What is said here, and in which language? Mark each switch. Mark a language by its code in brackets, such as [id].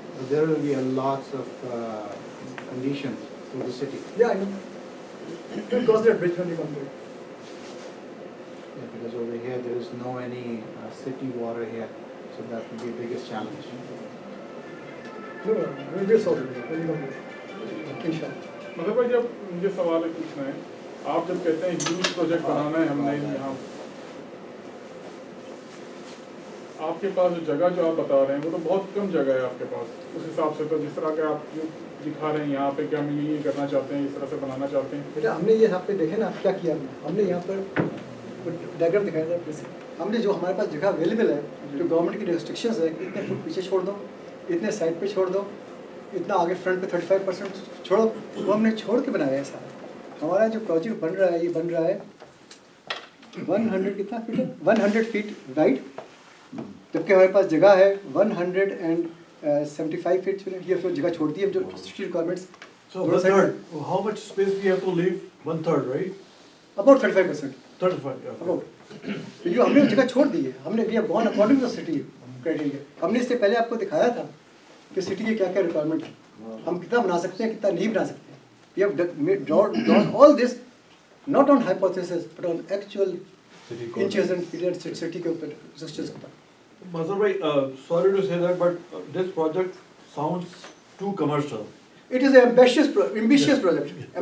[en] There will be a lots of conditions to the city. Yeah, I know. We'll cross that bridge when we come to it. Yeah, because over here there is no any city water here, so that will be the biggest challenge. No, we'll solve it when we come to it. Inshallah. [hi] मतलब भाई जब मुझे सवाल है पूछना है, आप जब कहते हैं ह्यूज प्रोजेक्ट बनाना है हमने यहाँ, आपके पास जो जगह जो आप बता रहे हैं वो तो बहुत कम जगह है आपके पास उस हिसाब से, तो जिस तरह के आप जो दिखा रहे हैं यहाँ पे, क्या हम ये करना चाहते हैं, इस तरह से बनाना चाहते हैं? बेटा हमने ये यहाँ पे देखे ना क्या किया हमने यहाँ पर डायग्राम दिखाया था, हमने जो हमारे पास जगह अवेलेबल है, जो गवर्नमेंट की रिस्ट्रिक्शंस है, इतने फुट पीछे छोड़ दो, इतने साइड पे छोड़ दो, इतना आगे फ्रंट पे 35% छोड़ो, वो हमने छोड़ के बनाया है सारा। हमारा जो प्रोजेक्ट बन रहा है, ये बन रहा है 100 कितना फीट है, 100 फीट वाइड, जबकि हमारे पास जगह है 175 फीट। ये फिर जगह छोड़ दी है जो city requirements. [en] So 1/3, how much space we have to leave? 1/3, right? About 35%। 35, yeah. [hi] About जो हमने जगह छोड़ दी है, हमने we have gone according to the city criteria. हमने इससे पहले आपको दिखाया था कि सिटी के क्या क्या रिक्वायरमेंट है, हम कितना बना सकते हैं, कितना नहीं बना सकते हैं। [en] We have drawn all this not on hypothesis but on actual inches and feet city के ऊपर restrictions के ऊपर। Mazhar bhai, sorry to say that, but this project sounds too commercial. It is an ambitious project. Ambitious project.